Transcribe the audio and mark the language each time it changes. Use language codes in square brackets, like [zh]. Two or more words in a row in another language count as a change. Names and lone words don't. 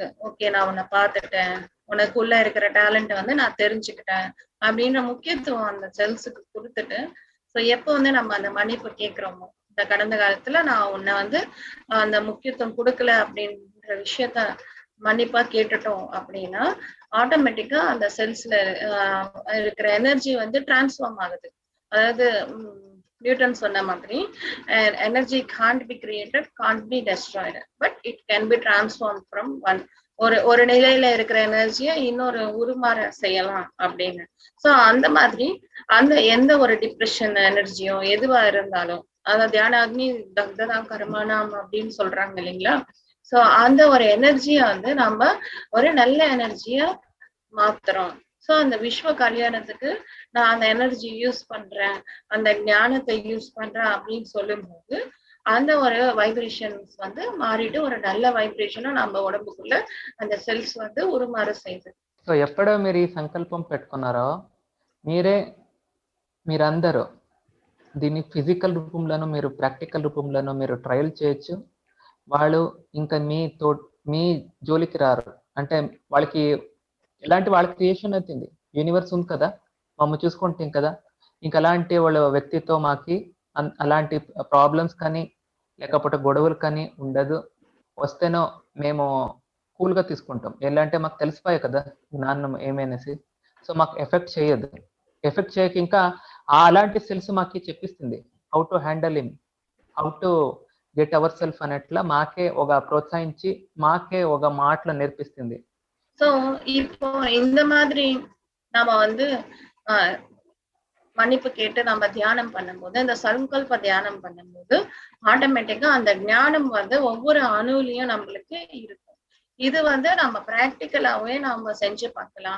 [ta] ஓகே நான் உன்னை பார்த்துட்டேன், உனக்குள்ள இருக்கிற டேலண்ட்டை வந்து நான் தெரிஞ்சுக்கிட்டேன் அப்படின்ற முக்கியத்துவம் அந்த செல்ஸுக்கு கொடுத்துட்டு, ஸோ எப்போ வந்து நம்ம அந்த மன்னிப்பு கேட்கிறோமோ, இந்த கடந்த காலத்துல நான் உன்னை வந்து அந்த முக்கியத்துவம் கொடுக்கல அப்படின்ற விஷயத்த மன்னிப்பா கேட்டுட்டோம் அப்படின்னா ஆட்டோமேட்டிக்கா அந்த செல்ஸ்ல இருக்கிற எனர்ஜி வந்து டிரான்ஸ்ஃபார்ம் ஆகுது. அதாவது நியூட்டன் சொன்ன மாதிரி [en] energy can't be created, can't be destroyed, but it can be transform from [ta] ஒரு நிலையில இருக்கிற எனர்ஜியை இன்னொரு உருமாற செய்யலாம் அப்படின்னு. ஸோ அந்த மாதிரி அந்த எந்த ஒரு டிப்ரெஷன் எனர்ஜியோ எதுவா இருந்தாலும், அதாவது [sa] ध्यान अग्नि दग्धता कर्मणाम् [ta] அப்படின்னு சொல்றாங்க இல்லைங்களா. ஸோ அந்த ஒரு எனர்ஜியை வந்து நம்ம ஒரு நல்ல எனர்ஜியா மாத்துறோம். ஸோ அந்த விஸ்வ கல்யாணத்துக்கு நான் அந்த [en] energy use [ta] பண்றேன், அந்த ஞானத்தை யூஸ் பண்றேன் அப்படின்னு சொல்லும்போது அந்த ஒரு வைப்ரேஷன்ஸ் வந்து மாறிட்டு ஒரு நல்ல வைப்ரேஷனும் நம்ம உடம்புக்குள்ள அந்த செல்ஸ் வந்து ఉరుమార செய்யுது. [te] సో ఎప్పుడో మీరు ఈ సంకల్పం పెట్టుకున్నారో మీరందరూ దీన్ని ఫిజికల్ రూపంలోనూ మీరు ప్రాక్టికల్ రూపంలోనూ మీరు ట్రయల్ చేయొచ్చు. వాళ్ళు ఇంకా మీ జోలికి రారు. అంటే వాళ్ళకి ఎలాంటి వాళ్ళ క్రియేషన్ అవుతుంది, యూనివర్స్ ఉంది కదా, మమ్మల్ని చూసుకుంటాం కదా, ఇంకా అలాంటి వాళ్ళ వ్యక్తితో మాకి అలాంటి ప్రాబ్లమ్స్ కానీ లేకపోతే గొడవలు కానీ ఉండదు. వస్తేనో మేము కూల్గా తీసుకుంటాం. ఎలా అంటే మాకు తెలిసిపోయాయి కదా జ్ఞానం ఏమనేసి. సో మాకు ఎఫెక్ట్ చేయదు. ఎఫెక్ట్ చేయక ఇంకా అలాంటి సెల్స్ మాకు చెప్పిస్తుంది [en] how to handle him, how to get our self [te] అన్నట్లా మాకే ఒక ప్రోత్సహించి మాకే ఒక మాటలు నేర్పిస్తుంది. [ta] ஸோ இப்போ இந்த மாதிரி நாம வந்து மன்னிப்பு கேட்டு நம்ம தியானம் பண்ணும்போது, இந்த சங்கல்ப தியானம் பண்ணும்போது ஆட்டோமேட்டிக்கா அந்த ஞானம் வந்து ஒவ்வொரு அணுவிலையும் நம்மளுக்கு இருக்கும். இது வந்து நம்ம பிராக்டிக்கலாவே நம்ம செஞ்சு பார்க்கலாம்.